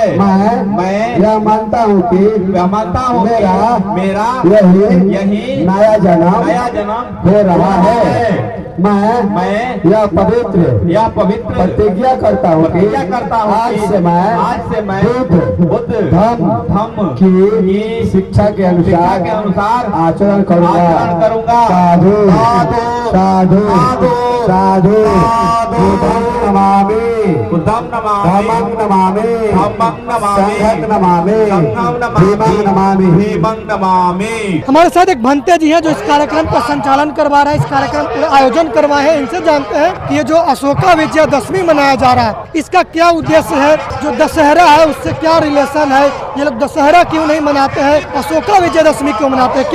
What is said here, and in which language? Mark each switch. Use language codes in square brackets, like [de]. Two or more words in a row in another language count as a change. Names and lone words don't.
[hi] मैं यह मानता हूँ कि मेरा यही नया जन्म हो रहा है। मैं यह पवित्र प्रतिज्ञा करता हूँ कि आज से मैं बुद्ध धम्म की शिक्षा के अनुसार आचरण करूंगा। साधु साधु साधु। [pi] बुद्धं नमामि बुद्धं नमामि धम्मं नमामि धम्मं नमामि संघं नमामि संघं भीमं नमामि भीमं नमामि। [hi] हमारे साथ एक भंते जी हैं जो इस कार्यक्रम का संचालन करवा रहे हैं, इस कार्यक्रम का आयोजन करवाए हैं। इनसे जानते हैं कि ये जो अशोका विजयादशमी मनाया जा रहा है इसका क्या उद्देश्य है, जो दशहरा है उससे क्या रिलेशन है, ये लोग दशहरा क्यों नहीं मनाते हैं, अशोका विजयादशमी क्यों मनाते हैं।